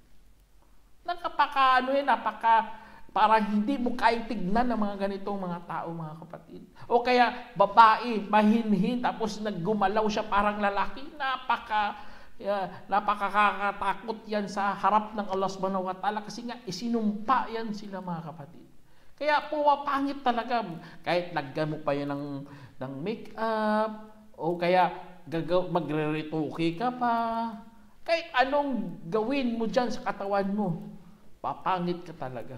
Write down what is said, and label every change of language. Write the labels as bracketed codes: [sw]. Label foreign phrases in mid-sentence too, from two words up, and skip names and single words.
[tl] Parang hindi mo kayang tignan ng mga ganitong mga tao, mga kapatid. O kaya babae, mahinhin, tapos naggumalaw siya parang lalaki, napakakatakot yan sa harap ng Allah [ar] سبحانه وتعالى, [tl] kasi nga isinumpa yan sila, mga kapatid. Kaya pumapangit talaga. Kahit lagyan mo pa yan ng make-up, o kaya magre-retoke ka pa, kahit anong gawin mo dyan sa katawan mo, papangit ka talaga.